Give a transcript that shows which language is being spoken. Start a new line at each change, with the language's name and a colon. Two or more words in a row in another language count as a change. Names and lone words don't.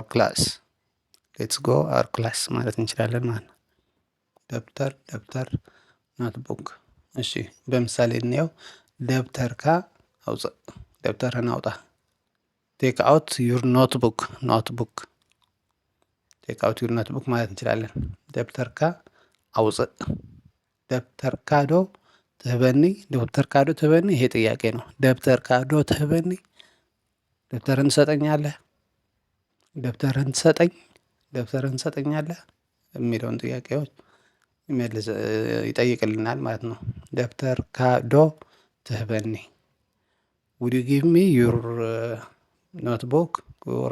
Amharic: ክላስ።
English: let's go our class
Amharic: ማለት እንችላለን ማለት ነው። ደብተር ደብተር ኖትቡክ። እሺ በምሳሌ እንየው።
Tigrinya: ደብተርካ አውፅእ።
Amharic: ደብተርህን አውጣ።
English: take out your notebook። notebook take out your notebook
Amharic: ማለት እንችላለን።
Tigrinya: ደብተርካ አውፅእ። ደብተርካ ዶ ትህበኒ። ደብተርካ ዶ ትህበኒ።
Amharic: ይሄ ጥያቄ ነው።
Tigrinya: ደብተርካ ዶ ትህበኒ።
Amharic: ደብተርህን ትሰጠኛለህ። ደብተርህን ትሰጠኝ። ደብተርህን ትሰጠኛለህ የሚለውን ጥያቄዎች ይጠይቅልናል ማለት ነው።
Tigrinya: ደብተርካ ዶ ትህበኒ።
English: would you give me your notebook or